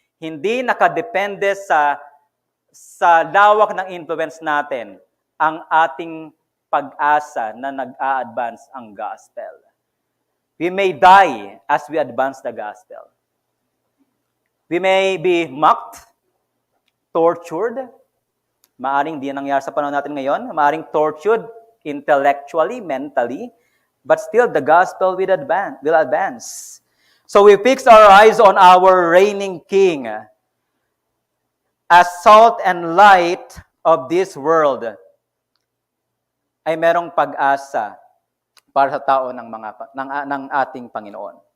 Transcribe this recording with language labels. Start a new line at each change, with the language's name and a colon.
Filipino: Hindi nakadepende sa lawak ng influence natin ang ating pag-asa na nag-a-advance ang gospel.
English: We may die as we advance the gospel. We may be mocked, tortured.
Filipino: Maaring di nangyari sa panahon natin ngayon. Maaring
English: tortured intellectually, mentally. But still, the gospel will advance. So we fix our eyes on our reigning King. As salt and light of this world,
Filipino: ay merong pag-asa para sa tao ng ating Panginoon.